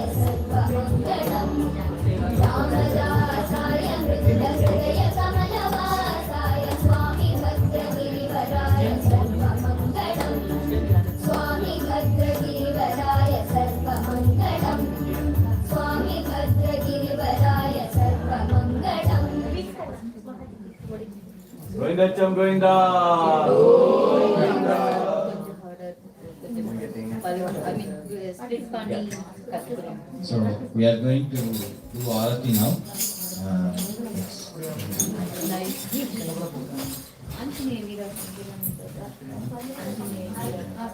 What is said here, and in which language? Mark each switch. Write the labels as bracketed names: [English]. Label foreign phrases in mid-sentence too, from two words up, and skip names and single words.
[Sanskrit] सर्वमङ्गलम् रामदासाय मृदुलहृदयकमलवासाय स्वामी भद्रगिरिवराय सर्वमङ्गलम् स्वामी भद्रगिरिवराय सर्वमङ्गलम् स्वामी भद्रगिरिवराय सर्वमङ्गलम् गोविंदचम गोविंदा [Tamil] split பண்ணி கத்துக்கிறோம். [English] So we are going to do Aarati now. [Tamil] ஆஞ்சநேய வீரர் ஆஞ்சநேய வீரர்